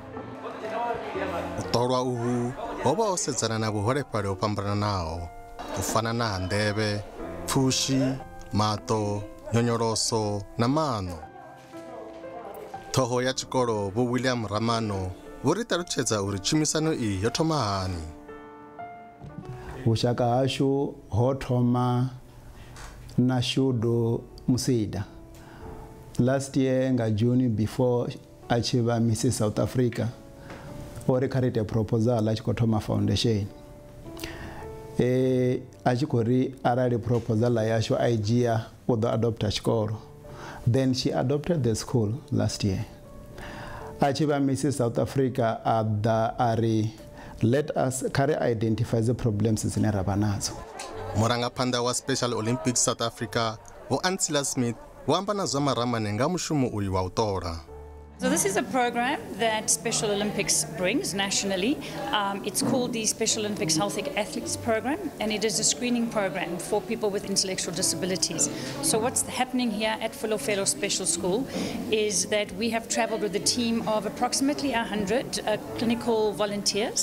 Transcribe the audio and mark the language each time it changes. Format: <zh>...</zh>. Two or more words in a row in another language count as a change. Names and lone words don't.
<ve>u ṱolwa uhu ho vha ho sedzana na vhuholefhali ho fhambananaho u fana na ha nḓevhe pfushi maṱo nyonyoloso na maṋo ṱhoho ya tshikolo vho William Ramano vho ri ṱalutshedza uri tshumisano iyi yo thoma hani vhushaka hashu ho thoma na Shudu Musida</ve> <en>last year</en> <ve>nga June before a tshi vha Mrs South Africa o ri kha ri ite proposal a tshi khou thoma foundation a tshi khou ri arali proposal yashu a i dzhia u ḓo adopta tshikolo</ve> <en>then she adopted the school last year</en> <ve>a tshi vha Mrs South Africa a ḓa a ri</ve> <en>let us carry identify the problems</en> <ve>dzine ra vha nadzo murangaphanḓa wa Special Olympics South Africa vho Ansela Smith vho amba na Zwa Maramani nga mushumo uyu wa u ṱola.</ve> <en>So this is a program that Special Olympics brings nationally. It's called the Special Olympics Healthy Athletes Program, and it is a screening program for people with intellectual disabilities. So what's happening here at Fulufhelo Special School is that we have traveled with a team of approximately 100 clinical volunteers.</en>